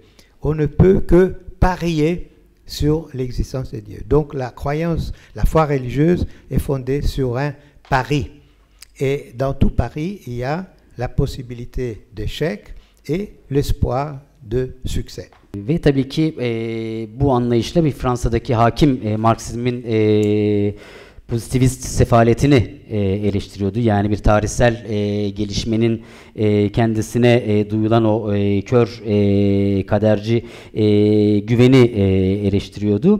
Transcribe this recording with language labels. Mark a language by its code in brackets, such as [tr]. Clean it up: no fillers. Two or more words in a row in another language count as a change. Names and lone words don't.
[fr] On ne peut que parier sur l'existence de Dieu. Donc la croyance, la foi religieuse est fondée sur un pari. Et dans tout pari, il y a la possibilité d'échec et l'espoir de succès. [tr] Ve tabii ki bu anlayışla bir Fransa'daki hakim Marksizmin pozitivist sefaletini eleştiriyordu. Yani bir tarihsel gelişmenin kendisine duyulan o kör kaderci güveni eleştiriyordu.